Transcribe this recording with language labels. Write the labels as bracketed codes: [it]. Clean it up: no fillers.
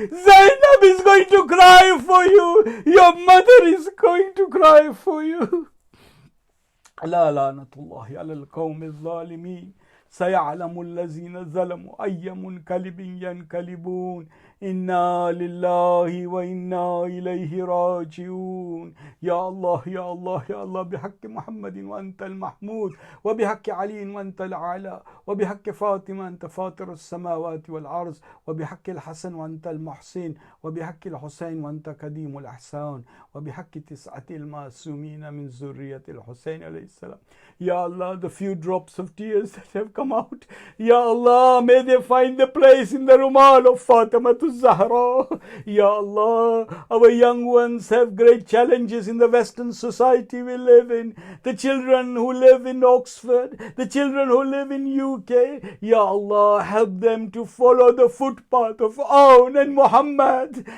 [en] Zainab is going to cry for you. Your mother is going to cry for you. [ar] لا لعنة الله على القوم الظالمين سيعلم الذين ظلموا أي منقلب ينقلبون إنا لله وإنا إليه راجعون. يا الله يا الله يا الله، بحق محمد وأنت المحمود، وبحق علي وأنت الأعلى، وبحق فاطمة أنت فاطر السماوات والأرض، وبحق الحسن وأنت المحسن، وبحق الحسين وأنت قديم الإحسان، وبحق 9 المعصومين من ذرية الحسين عليه السلام. [en] Ya Allah, the few drops of tears that have come out, Ya Allah, may they find the place in the Rumal of Fatima to Zahra. Ya Allah, our young ones have great challenges in the Western society we live in. The children who live in Oxford, the children who live in UK, Ya Allah, help them to follow the footpath of Aun and Muhammad.